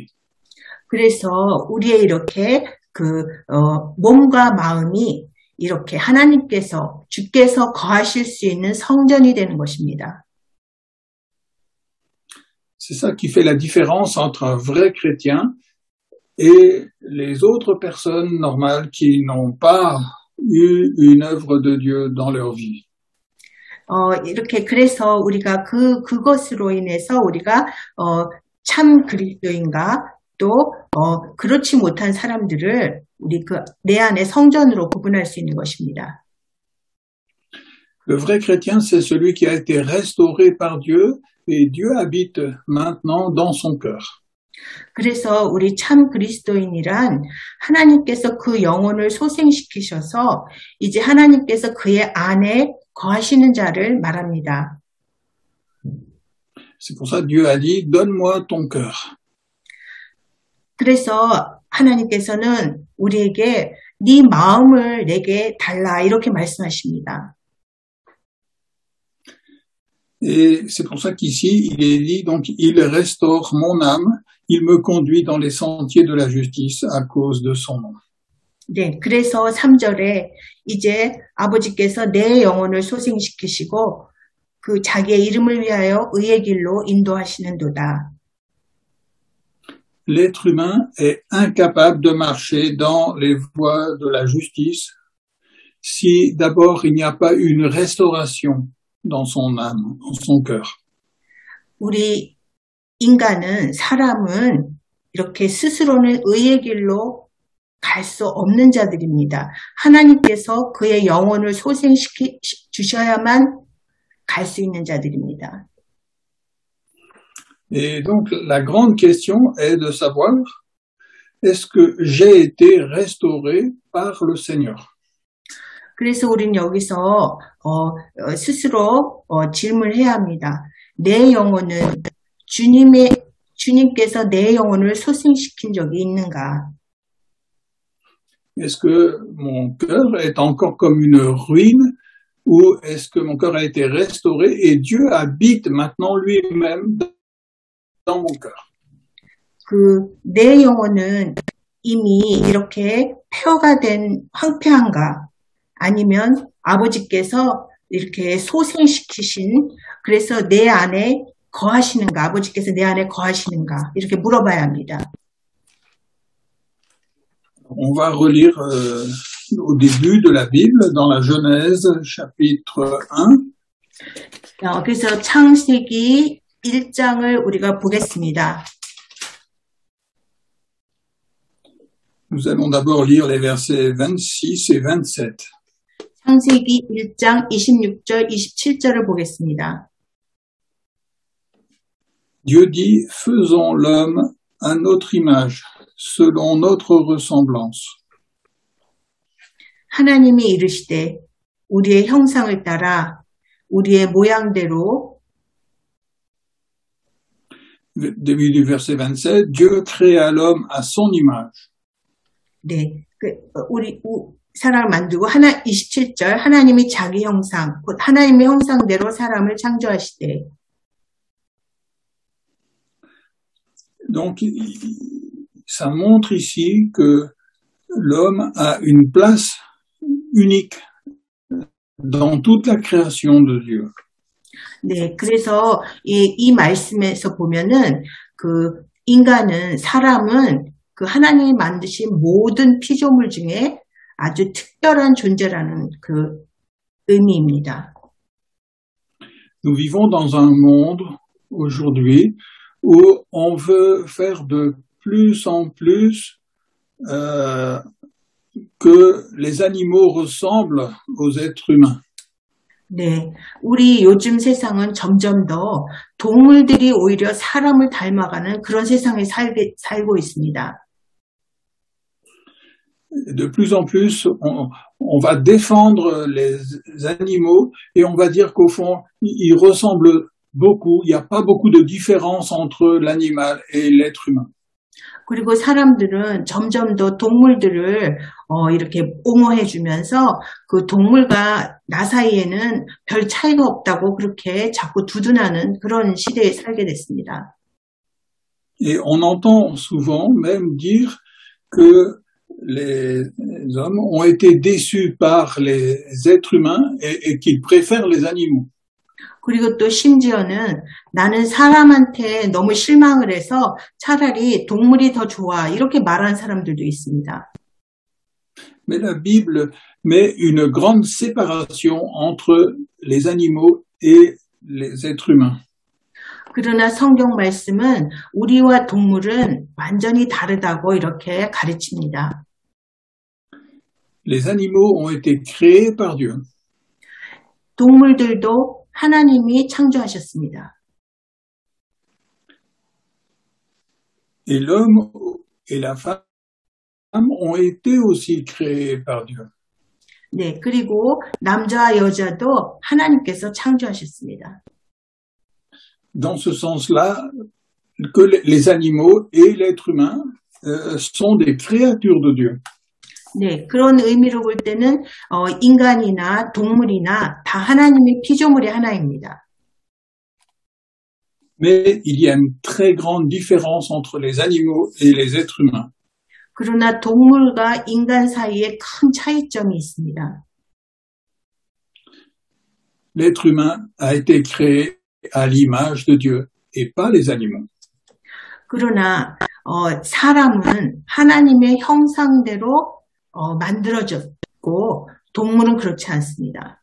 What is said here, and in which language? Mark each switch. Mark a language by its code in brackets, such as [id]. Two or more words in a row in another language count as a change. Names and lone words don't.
[ko] 그래서 우리의 이렇게 몸과 마음이 이렇게 주께서 거하실 수 있는 성전이 되는 것입니다. [fr] C'est ça qui fait la différence entre un vrai chrétien et les autres personnes normales qui n'ont pas eu une œuvre de Dieu dans leur vie. [ko] 이렇게 그래서 우리가 그것으로 인해서 우리가 참 그리스도인가 또 그렇지 못한 사람들을 우리 내 안에 성전으로 구분할 수 있는 것입니다. [fr] Le vrai chrétien, c'est celui qui a été restauré par Dieu et Dieu habite maintenant dans son cœur. [ko] 그래서 우리 참 그리스도인이란 하나님께서 그 영혼을 소생시키셔서 이제 하나님께서 그의 안에 거하시는 자를 말합니다. [fr] C'est pour ça que Dieu a dit, donne-moi ton cœur. [ko] 그래서 하나님께서는 우리에게 네 마음을 내게 달라 이렇게 말씀하십니다. [fr] Et c'est pour ça qu'ici, il est dit, donc, il restaure mon âme, il me conduit dans les sentiers de la justice à cause de son nom. [ko] 네, 그래서 3절에 이제 아버지께서 내 영혼을 소생시키시고 그 자기의 이름을 위하여 의의 길로 인도하시는도다. [fr] L'être humain est incapable de marcher dans les voies de la justice si d'abord il n'y a pas une restauration dans son âme, dans son cœur. [ko] 우리 사람은 이렇게 스스로는 의의 길로 갈 수 없는 자들입니다. 하나님께서 그의 영혼을 소생시켜 주셔야만 갈 수 있는 자들입니다. [fr] Et donc la grande question est de savoir, est-ce que j'ai été restauré par le Seigneur? [ko] 그래서 우리는 여기서 스스로 질문해야 합니다. 내 영혼은 주님께서 내 영혼을 소생시킨 적이 있는가? [fr] Est-ce que mon cœur est encore comme une ruine ou est-ce que mon cœur a été restauré et Dieu habite maintenant lui-même dans mon cœur? [ko] 내 영혼은 이미 이렇게 폐허가 된 황폐한가? 아니면 아버지께서 이렇게 소생시키신 그래서 내 안에 거하시는가? 아버지께서 내 안에 거하시는가? 이렇게 물어봐야 합니다. [fr] On va relire au début de la Bible, dans la Genèse, chapitre 1. [ko] 그래서 창세기 1장을 우리가 보겠습니다. [fr] Nous allons d'abord lire les versets 26 et 27. [ko] 창세기 1장 26절, 27절을 보겠습니다. [fr] Dieu dit, faisons l'homme à notre image, selon notre ressemblance. [ko] 하나님이 이르시되 우리의 형상을 따라 우리의 모양대로. [fr] Début du verset 27, Dieu créa l'homme à son image. [ko] 네, 우리 사람을 만들고 27절 하나님이 자기 형상, 곧 하나님의 형상대로 사람을 창조하시되. [fr] Donc, ça montre ici que l'homme a une place unique dans toute la création de Dieu. [ko] 네, 그래서 이 말씀에서 보면은 사람은 그 하나님이 만드신 모든 피조물 중에 아주 특별한 존재라는 그 의미입니다. [fr] Nous vivons dans un monde aujourd'hui où on veut faire de plus en plus que les animaux ressemblent aux êtres humains. [ko] 네, 우리 요즘 세상은 점점 더 동물들이 오히려 사람을 닮아가는 그런 세상에 살고 있습니다. [fr] De plus en plus, on va défendre les animaux et on va dire qu'au fond, ils ressemblent beaucoup. Il n'y a pas beaucoup de différence entre l'animal et l'être humain. [ko] 그리고 사람들은 점점 더 동물들을 이렇게 옹호해 주면서 그 동물과 나 사이에는 별 차이가 없다고 그렇게 자꾸 두둔하는 그런 시대에 살게 됐습니다. [fr] Et on entend souvent même dire que les hommes ont été déçus par les êtres humains et qu'ils préfèrent les animaux. [ko] 그리고 또 심지어는 나는 사람한테 너무 실망을 해서 차라리 동물이 더 좋아 이렇게 말하는 사람들도 있습니다. [fr] Mais la Bible met une grande séparation entre les animaux et les êtres humains. [ko] 그러나 성경 말씀은 우리와 동물은 완전히 다르다고 이렇게 가르칩니다. [fr] Les animaux ont été créés par Dieu. [ko] 동물들도 하나님이 창조하셨습니다. [fr] Et l'homme et la femme ont été aussi créés par Dieu. [ko] 네, 그리고 남자와 여자도 하나님께서 창조하셨습니다. [fr] Dans ce sens-là, que les animaux et l'être humain sont des créatures de Dieu. [ko] 네, 그런 의미로 볼 때는 인간이나 동물이나 다 하나님의 피조물의 하나입니다. [fr] Mais il y a une très grande différence entre les animaux et les êtres humains. [ko] 그러나 동물과 인간 사이에 큰 차이점이 있습니다. [fr] L'être humain a été créé à l'image de Dieu et pas les animaux. [ko] 그러나 사람은 하나님의 형상대로 만들어졌고 동물은 그렇지 않습니다.